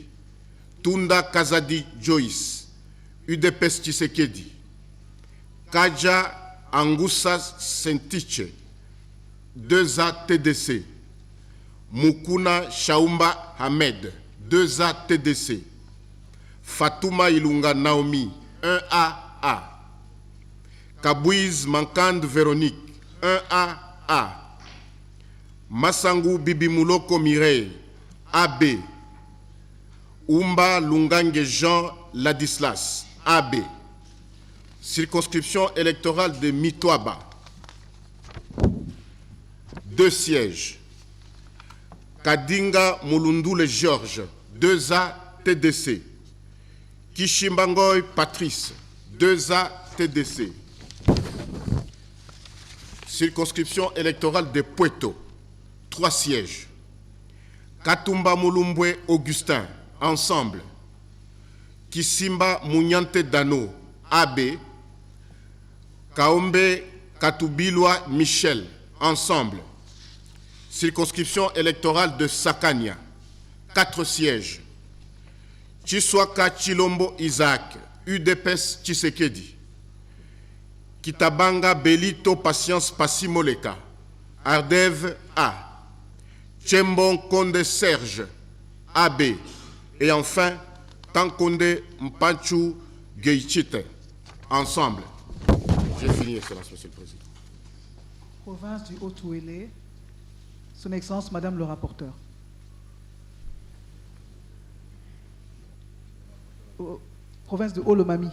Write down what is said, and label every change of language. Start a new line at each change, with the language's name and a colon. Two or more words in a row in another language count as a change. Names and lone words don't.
French: Tunda Kazadi Joyce, UDPS Tshisekedi. Kaja Angusa Sentiche, 2A TDC. Mukuna Shaumba Hamed, 2A TDC. Fatouma Ilunga Naomi, 1AA. Kabouiz Mankand Véronique, 1AA. Massangu Bibimuloko Mireille, AB. Umba Lungange Jean Ladislas, AB. Circonscription électorale de Mitwaba, 2 sièges. Kadinga Mulundule Georges, 2A TDC. Kishimbangoy Patrice, 2A TDC. Circonscription électorale de Puerto, 3 sièges. Katumba Mulumbwe Augustin, Ensemble. Kisimba Munyante Dano, AB. Kaombe Katubilwa Michel, Ensemble. Circonscription électorale de Sakania, 4 sièges. Chiswaka Chilombo Isaac, UDPS Tshisekedi. Kitabanga Belito Patience Passimoleka, Ardev A. Tchembon Konde Serge, AB. Et enfin, Tankonde Mpanchu Geichite, Ensemble. J'ai fini, Excellence, Monsieur le Président. Province du Haut-Ouélé, Son Excellence, Madame le rapporteur. Province de Haut-Lomami.